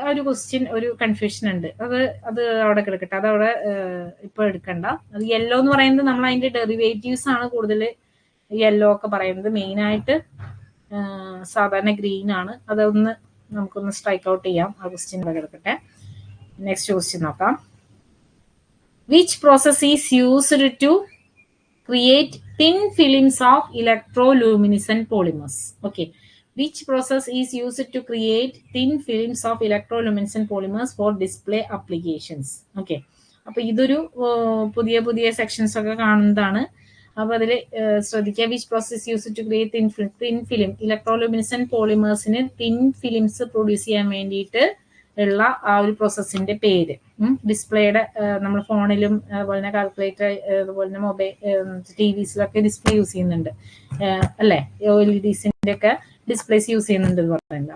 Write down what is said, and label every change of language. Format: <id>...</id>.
<ml>ആ ഒരു ക്വസ്റ്റ്യൻ ഒരു കൺഫ്യൂഷൻ ഉണ്ട്, അത് അവിടെ കിടക്കട്ടെ, അതവിടെ ഇപ്പൊ എടുക്കണ്ട. അത് യെല്ലോ എന്ന് പറയുന്നത് നമ്മൾ അതിന്റെ ഡെറിവേറ്റീവ്സ് ആണ് കൂടുതൽ യെല്ലോ ഒക്കെ പറയുന്നത്. മെയിൻ ആയിട്ട് സാധാരണ ഗ്രീൻ ആണ്. അതൊന്ന് നമുക്കൊന്ന് സ്ട്രൈക്ക് ഔട്ട് ചെയ്യാം. ആ ക്വസ്റ്റ്യൻ ഇവിടെ കിടക്കട്ടെ. നെക്സ്റ്റ് ക്വസ്റ്റ്യൻ നോക്കാം.</ml> <en>Which process is used to create thin films of electroluminescent polymers. Okay, which process is used to create thin films of electroluminescent polymers for display applications?</en> <ml>Okay, അപ്പൊ ഇതൊരു പുതിയ sections ഒക്കെ കാണുന്നതാണ്. അപ്പൊ അതിൽ ശ്രദ്ധിക്കുക,</ml> <en>Which process use to create thin film.</en> <ml>ഇലക്ട്രോലുമിനസെന്റ് പോളിമേഴ്സിന് thin films produce ചെയ്യാൻ വേണ്ടിയിട്ട് ഉള്ള ആ ഒരു പ്രോസസ്സിന്റെ പേര്. ഡിസ്പ്ലേയുടെ നമ്മൾ ഫോണിലും അതുപോലെ തന്നെ കാൽക്കുലേറ്റർ അതുപോലെ തന്നെ മൊബൈൽ TVസിലൊക്കെ ഡിസ്പ്ലേ യൂസ് ചെയ്യുന്നുണ്ട് അല്ലെ, OLEDസിന്റെ ഒക്കെ ഡിസ്പ്ലേസ് യൂസ് ചെയ്യുന്നുണ്ട് എന്ന് പറയുന്നത്.</ml>